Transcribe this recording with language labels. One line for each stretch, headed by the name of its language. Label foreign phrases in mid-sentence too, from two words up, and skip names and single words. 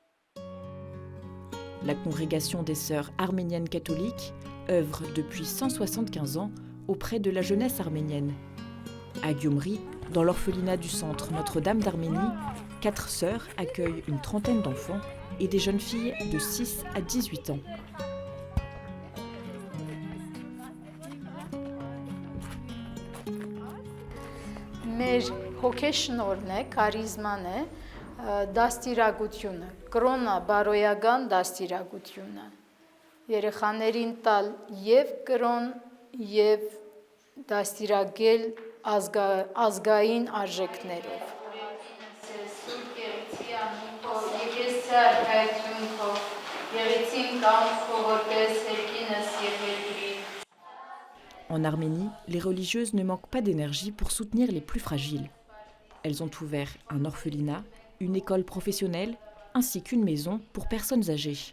French: La congrégation des sœurs arméniennes catholiques œuvre depuis 175 ans auprès de la jeunesse arménienne. À Gyumri, dans l'orphelinat du centre Notre-Dame d'Arménie, 4 sœurs accueillent une trentaine d'enfants et des jeunes filles de 6 à 18 ans.
Armenian: Մեր հոգեշնորհն է, կարիզման է, դաստիարակությունը, կրոնա բարոյական դաստիարակությունը։ Երեխաներին տալ եւ կրոն եւ դաստիարակել ազգային արժեքներով։
French: En Arménie, les religieuses ne manquent pas d'énergie pour soutenir les plus fragiles. Elles ont ouvert un orphelinat, une école professionnelle, ainsi qu'une maison pour personnes âgées.